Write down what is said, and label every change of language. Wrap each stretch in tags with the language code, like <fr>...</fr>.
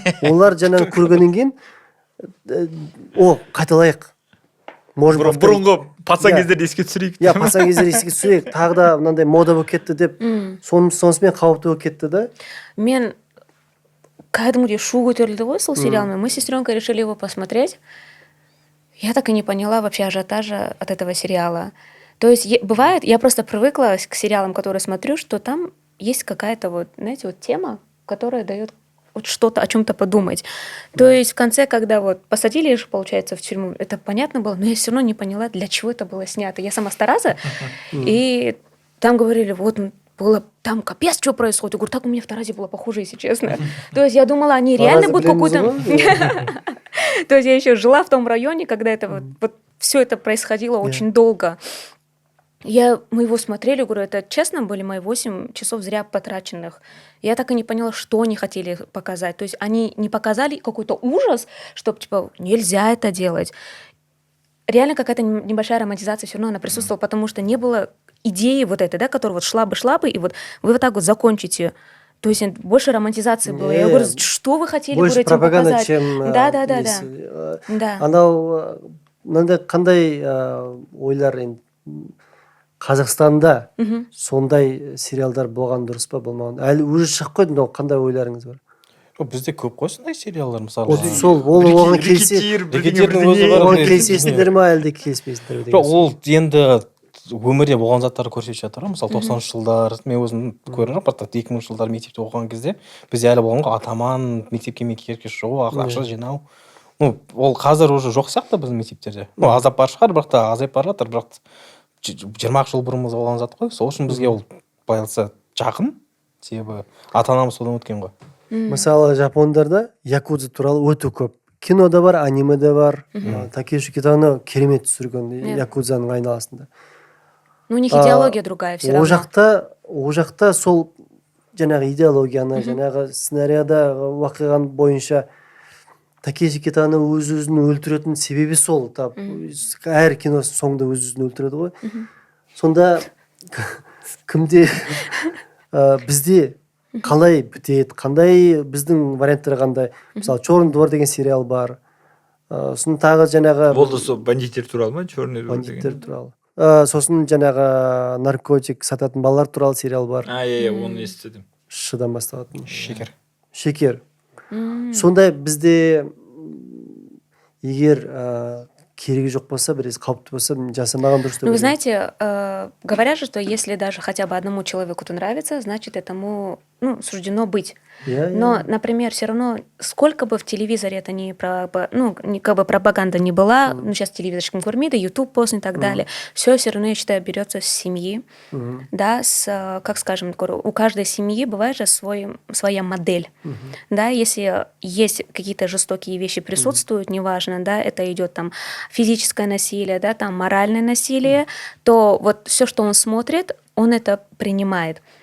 <kk>Олар жаңағы көргеннен кейін қайталайық. Бұрынғы пацан кездерді еске түсірейік. Иә, пацан кездерді еске түсірейік. Тағы да мынандай мода болып кетті деп. Сонысымен қауіпті болып кетті да. Мен кәдімгідей шу көтерілді ғой сол сериалмен.</kk> <ru>Мы с сестренкой решили его посмотреть. Я так и не поняла вообще ажиотажа от этого сериала. То есть бывает, я просто привыкла к сериалам, которые смотрю, что там есть какая-то вот, знаете, вот тема, которая дает вот что-то, о чем-то подумать. То есть в конце, когда вот посадили, получается, в тюрьму, это понятно было, но я все равно не поняла, для чего это было снято. Я сама с Тараза, и там говорили, вот было там капец, что происходит. Я говорю, так у меня в Таразе было похоже, если честно. То есть я думала, они реально будут какую-то... То есть я еще жила в том районе, когда это вот все это происходило очень долго. Мы его смотрели, говорю, это честно были мои 8 часов зря потраченных. Я так и не поняла, что они хотели показать. То есть они не показали какой-то ужас, чтобы типа нельзя это делать. Реально какая-то небольшая романтизация все равно она присутствовала, потому что не было идеи вот этой, да, которая вот шла бы, и вот вы вот так вот закончите. То есть больше романтизации было. Я говорю, что вы хотели больше этим показать? Чем да.</ru> <kk>Анау мынандай қандай ойлар енді Қазақстанда сондай сериалдар болған дұрыс па болмаған? Әлі уже шығып қойды, но қандай ойларыңыз бар? Бізде көп қой сондай сериалдар мысалы. Сол оған келісесіңдер ме әлде келіспейсіңдер ме? Ол енді өмірде болған заттарды көрсетіп жатыр. Мысалы 90-шы жылдар, мен өзім көрдім, бірақ 2000-шы жылдар мектепте оқыған кезде бізде әлі болған ғой атаман, мектепке шығу, ақша жинау. Ну ол қазір уже жоқ сияқты біздің мектептерде. Ну аздап бар шығар, бірақ та азайып бара жатыр, бірақ 20 жыл бұрын болған зат қой. Сол үшін бізге ол байласа жақын, себебі ата анамыз содан өткен ғой. Мысалы жапондарда якудза туралы өте көп кино да бар, аниме да бар. Такеши Китано керемет түсірген якудзаның айналасында.</kk> <ru>Ну, у них идеология другая все равно.</ru> <kk>Ол жақта сол жаңағы идеологияны, жаңағы сценарияда уақиған бойынша Такеши Китано өз-өзін өлтіретін себебі сол. Әр киносы соңында өз-өзін өлтіреді ғой. Сонда кімде бізде қалай бітеді, қандай біздің варианттары қандай. Мысалы Черный двор деген сериал бар. Сосын тағы жаңағы болды сол бандиттер туралы ма, Черный двор деген? Бандиттер туралы. Сосын жаңағы наркотик сататын балалар туралы сериал бар. Иә, оны естідім. Шыдан басталатын. Шекер. Сондай бізде егер керегі жоқ болса, біраз қауіпті болса, жасамаған дұрыс.</kk> <ru>Ну, вы знаете, говорят же, что если даже хотя бы одному человеку-то нравится, значит, этому суждено быть. Но, например, все равно, сколько бы в телевизоре это как бы пропаганда не была, сейчас телевизор Курмида, YouTube пост и так далее, все равно, я считаю, берется с семьи, да, как скажем, у каждой семьи бывает же своя модель, да, если есть какие-то жестокие вещи присутствуют, неважно, да, это идет там физическое насилие, да, там моральное насилие, то вот все, что он смотрит, он это принимает.</ru>